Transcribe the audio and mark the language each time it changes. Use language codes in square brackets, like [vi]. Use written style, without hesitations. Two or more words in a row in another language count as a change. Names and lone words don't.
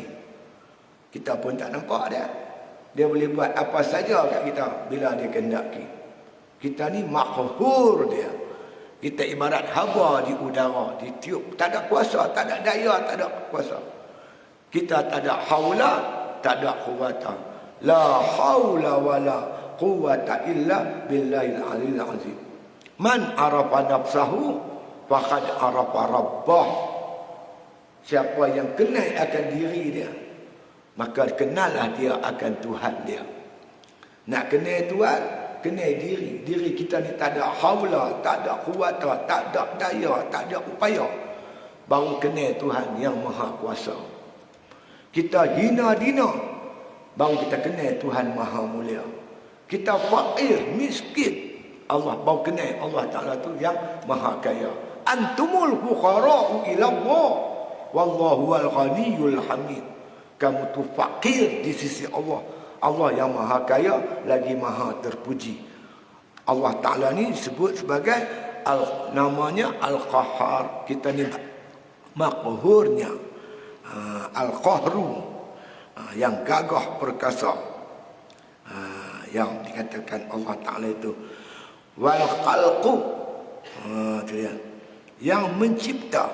[ms] Kita pun tak nampak dia. Dia boleh buat apa saja kat kita bila dia kehendaki. Kita ni makhur dia. Kita ibarat haba di udara, ditiup. Tak ada kuasa, tak ada daya, tak ada kuasa. Kita tak ada haula, tak ada quwata. [ar] لا حول ولا قوة إلا بالله العلي العظيم. من عرف نفسه فقد عرف ربه. [ms] Siapa yang kenal akan diri dia, maka kenallah dia akan Tuhan dia. Nak kenal Tuhan, kenal diri. Diri kita ni tak ada haula, tak ada quwata, tak ada daya, tak ada upaya. Baru kenal Tuhan yang maha kuasa. Kita hina dina, baru kita kenal Tuhan maha mulia. Kita fakir, miskin, Allah baru kenal Allah Ta'ala tu yang maha kaya. [ar] أنتم الفقراء إلى الله والله والغني الحميد. [ms] Kamu tu fakir di sisi Allah. Allah yang maha kaya lagi maha terpuji. Allah Ta'ala ni disebut sebagai namanya Al-Qahhar. Kita ni makhurnya, Al-Qahru, yang gagah perkasa, yang dikatakan Allah Ta'ala itu wal khalqu, yang mencipta.